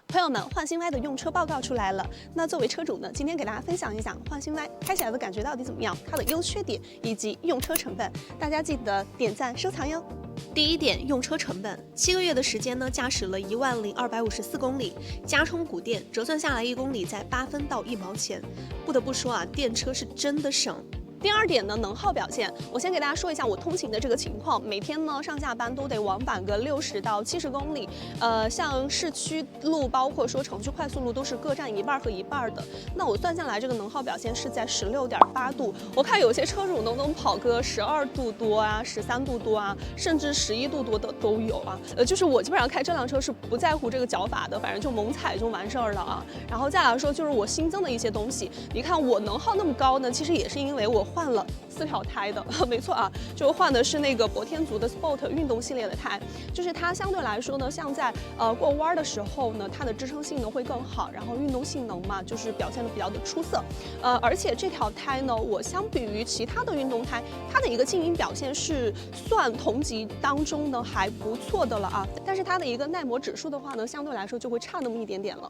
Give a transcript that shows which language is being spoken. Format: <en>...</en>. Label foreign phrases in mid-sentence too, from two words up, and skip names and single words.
<zh>朋友们，焕新 Y 的用車報告出来了。那作為車主呢，今天給大家分享一下焕新 Y 開起來的感覺到底怎麼樣，它的優缺點以及用車成本，大家記得點讚收藏喲。第一點，用車成本，7個月的時間呢，駕駛了10254公里，加充補電折算下來1公里在8分到1毛錢。不得不說啊，電車是真的省。第二點呢，能耗表現，我先給大家說一下我通勤的這個情況，每天呢上下班都得往返個60到70公里，像市區路，包括說城區快速路都是各占一半和一半的。那我算下來，這個能耗表現是在16.8度。我看有些車主能跑個12度多啊，13度多啊，甚至11度多的都有啊。就是我基本上開這輛車是不在乎這個腳法的，反正就猛踩就完事兒了啊。然後再來說，就是我新增的一些東西，你看我能耗那麼高呢，其實也是因為我換了4條胎的，沒錯啊，就換的是那個博天族的 Sport 運動系列的胎，就是它相對來說呢，像在過彎的時候呢，它的支撐性能會更好，然後運動性能嘛，就是表現的比較的出色，而且這條胎呢，我相比於其他的運動胎，它的一個靜音表現是算同級當中呢還不錯的了啊，但是它的一個耐磨指數的話呢，相對來說就會差那麼一點點了。</zh>